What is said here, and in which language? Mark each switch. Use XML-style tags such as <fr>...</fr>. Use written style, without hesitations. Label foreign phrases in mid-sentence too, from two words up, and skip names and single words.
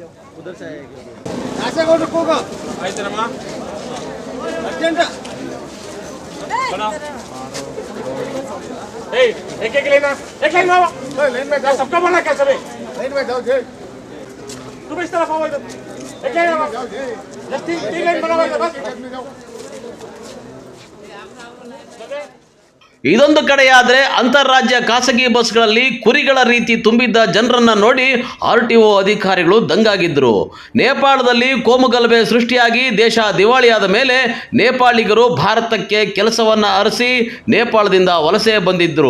<hi>जो उधर से आएगा अर्जेंट एक लेना. एक लाइन में लाइन में जाओ. सबका बोला क्या सभी लाइन में जाओ. तुम इस तरफ आओ. इधर एक लाइन में जाओ. जस्ट 3 लाइन बनाओ. बस</hi> <kn>ಇದೊಂದು ಕಡೆಯಾದರೆ ಅಂತಾರಾಜ್ಯ ಖಾಸಗಿ ಬಸ್ಗಳಲ್ಲಿ ಕುರಿಗಳ ರೀತಿ ತುಂಬಿದ್ದ ಜನರನ್ನ ನೋಡಿ RTO ಅಧಿಕಾರಿಗಳು ದಂಗಾಗಿದ್ರು. ನೇಪಾಳದಲ್ಲಿ ಕೋಮುಗಲಭೆ ಸೃಷ್ಟಿಯಾಗಿ ದೇಶ ದಿವಾಳಿಯಾದ ಮೇಲೆ ನೇಪಾಳಿಗರು ಭಾರತಕ್ಕೆ ಕೆಲಸವನ್ನ ಅರಸಿ ನೇಪಾಳದಿಂದ ವಲಸೆ ಬಂದಿದ್ರು.</kn>